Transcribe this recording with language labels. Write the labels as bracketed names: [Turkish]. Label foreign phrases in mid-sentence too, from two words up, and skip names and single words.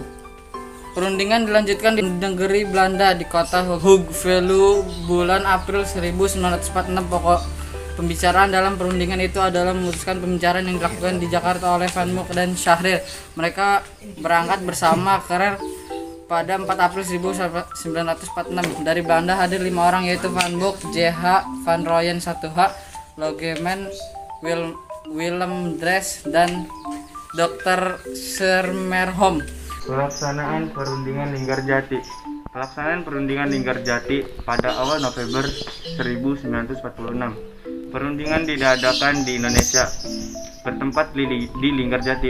[Indonesian] Perundingan dilanjutkan di negeri Belanda di kota Hoge Velu bulan April 1946. Pokok pembicaraan dalam perundingan itu adalah memutuskan pembicaraan yang dilakukan di Jakarta oleh Van Mook dan Syahrir. Mereka berangkat bersama Kerer pada 4 April 1946. Dari Belanda hadir 5 orang, yaitu Van Mook, J.H. Van Rooyen 1H, Logeman, Willem Drees, dan Dr. Sermerhom. Pelaksanaan perundingan Linggarjati. Pelaksanaan perundingan Linggarjati pada awal November 1946. Perundingan diadakan di Indonesia, bertempat di Linggarjati.